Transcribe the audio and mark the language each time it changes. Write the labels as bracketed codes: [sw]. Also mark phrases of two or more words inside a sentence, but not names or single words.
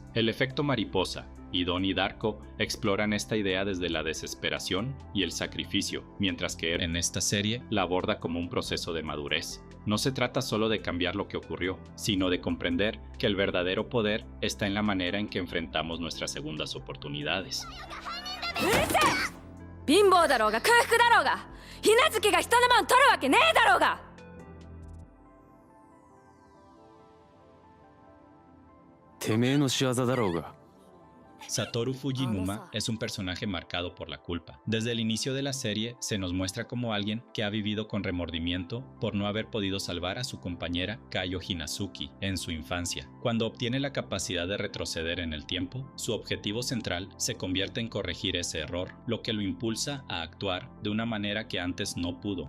[es] El efecto mariposa y Donnie Darko exploran esta idea desde la desesperación y el sacrificio, mientras que en esta serie la aborda como un proceso de madurez. No se trata solo de cambiar lo que ocurrió, sino de comprender que el verdadero poder está en la manera en que enfrentamos nuestras segundas oportunidades. [ja] 貧乏だろうが空腹だろうが、ひなずきが人のもん取るわけねえだろうが。てめえの仕業だろうが。 [es] Satoru Fujinuma es un personaje marcado por la culpa. Desde el inicio de la serie se nos muestra como alguien que ha vivido con remordimiento por no haber podido salvar a su compañera Kayo Hinazuki en su infancia. Cuando obtiene la capacidad de retroceder en el tiempo, su objetivo central se convierte en corregir ese error, lo que lo impulsa a actuar de una manera que antes no pudo.